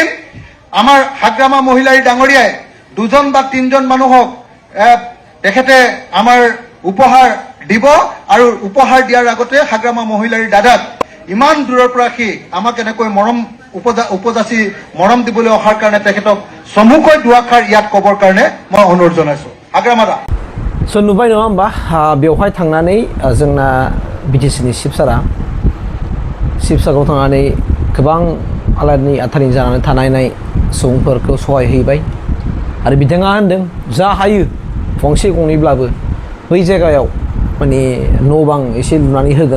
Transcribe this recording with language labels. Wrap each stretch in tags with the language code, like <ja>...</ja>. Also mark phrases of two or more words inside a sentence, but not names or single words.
<as>আমাৰ হাগ্ৰামা মহিলাৰী ডাঙৰীয়াই 2জন বা 3জন মানুহক তেখেতে আমাৰ উপহাৰ দিব আৰু উপহাৰ দিয়াৰ আগতে হাগ্ৰামা মহিলাৰীৰ দাদাক ইমান দূৰৰ পৰা সি আমাক এনেকৈ মৰম উপজাচি মৰম দিবলৈ অহাৰ কাৰণে তেখেতক চমুকৈ দুআষাৰ ইয়াত ক'বৰ কাৰণে মই অনুৰোধ জনাইছো। হাগ্ৰামা দা</as> <brx>स' नुबाय नङा होमबा बेवहाय थांनानै जोंना बिटिसिनि शिबसागराव थांनानै गोबां आलादानि आथानि जानानै थानाय सुबुंफोरखौ सहाय हैबाय आरो बिथाङा होनदों जा हायो गंसे गंनैब्लाबो बै जायगायाव माने न' बां एसे लुनानै होगोन।</brx>